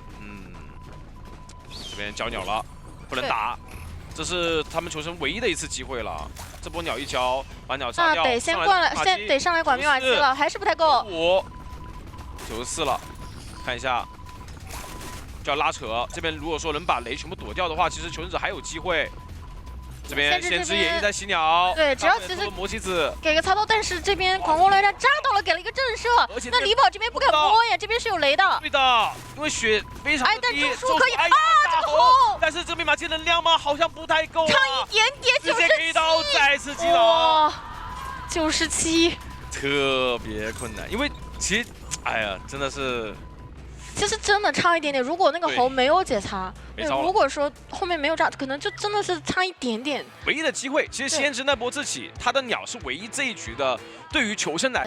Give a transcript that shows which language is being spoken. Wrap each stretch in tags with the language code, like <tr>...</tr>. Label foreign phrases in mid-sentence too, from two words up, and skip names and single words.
<zh>這邊交鳥了，不能打，這是他們求生唯一的一次機會了。這波鳥一交，把鳥殺掉，那得先過來，先得上來管密碼機了，還是不太夠。 94了，看一下，就要拉扯。這邊如果說能把雷全部躲掉的話，其實求生者還有機會。這邊先知也一直在洗鳥，对，只要其实魔棋子给个擦刀，但是这边狂风雷炸扎到了，给了一个震慑，而且那李宝这边不敢摸呀，这边是有雷的。对的，因为血非常的低，但中枢可以啊，这个红，但是这个密码机能量吗？好像不太够，差一点点，97，直接 K 到再次击倒，97，特別困難，因為其實，哎呀，真的是。其實真的差一點點，如果那個猴沒有解擦，如果說後面沒有炸，可能就真的是差一點點。唯一的機會，其實先知那波自己，他的鳥是唯一這一局的對於求生來</zh>